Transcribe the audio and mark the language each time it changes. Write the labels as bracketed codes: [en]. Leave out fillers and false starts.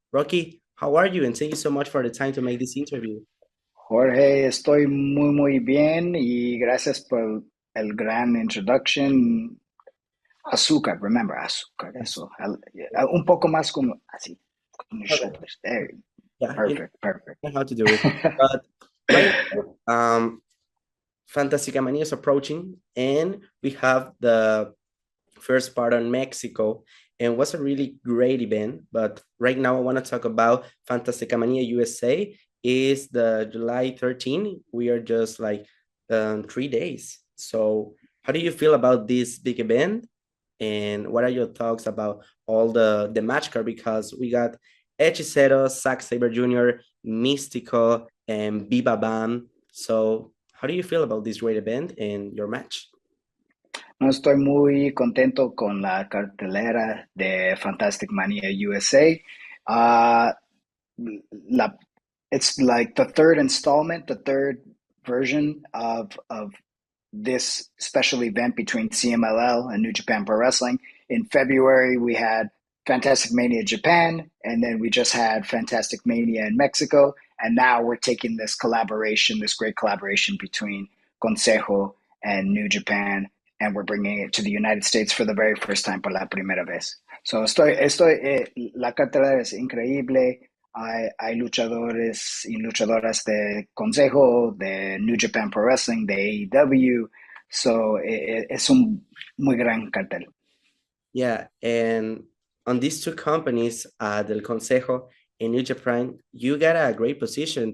[en] Rocky, how are you? And thank you so much for the time to make this interview. [es] Jorge, estoy muy bien y gracias por el gran introduction. Azúcar, remember, azúcar, [en] Yes. [es] eso. Un poco más como así, con los [en] Okay. shoulders. There. Yeah, you Perfect, perfect. know how to do it. But right now, Fantasy Mania is approaching, and we have the first part on Mexico, and it was a really great event. But right now, I want to talk about Fantasy Mania USA. Is the July 13th? We are just like 3 days. So, how do you feel about this big event? And what are your thoughts about all the match card? Because we got Hechicero, Zack Saber Jr., Mystico, and Biba Bam. So, how do you feel about this great event and your match? [es] No estoy muy contento con la cartelera de Fantastic Mania USA. [en] La, it's like the third installment, the third version of this special event between CMLL and New Japan Pro Wrestling. In February, we had Fantastic Mania Japan, and then we just had Fantastic Mania in Mexico. And now we're taking this collaboration, this great collaboration between Consejo and New Japan, and we're bringing it to the United States for the very first time, [es] por la primera vez. So la cartelera es increíble. Hay luchadores y luchadoras de Consejo, de New Japan Pro Wrestling, de AEW. So, es un muy gran cartel. [en] Yeah, and on these two companies, del Consejo and New Japan, you got a great position.